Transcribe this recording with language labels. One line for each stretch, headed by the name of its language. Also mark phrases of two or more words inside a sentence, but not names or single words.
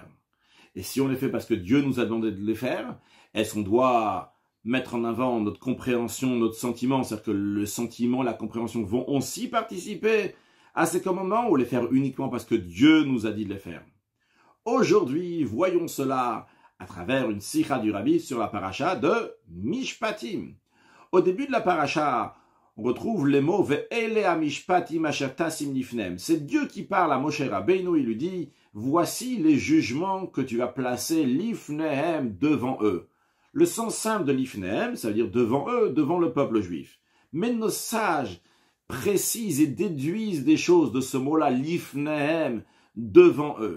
French: Et si on les fait parce que Dieu nous a demandé de les faire, est-ce qu'on doit mettre en avant notre compréhension, notre sentiment, c'est-à-dire que le sentiment, la compréhension vont aussi participer à ces commandements ou les faire uniquement parce que Dieu nous a dit de les faire? Aujourd'hui, voyons cela à travers une sikha du Rabbi sur la paracha de Mishpatim. Au début de la paracha, on retrouve les mots «
Hebrew: ואלה משפטים אשר תשים לפניהם ».
French: C'est Dieu qui parle à Moshe Rabbeinu, il lui dit « Voici les jugements que tu vas placer lifnehem devant eux ». Le sens simple de l'ifnehem, ça veut dire devant eux, devant le peuple juif. Mais nos sages précisent et déduisent des choses de ce mot-là, l'ifnehem, devant eux.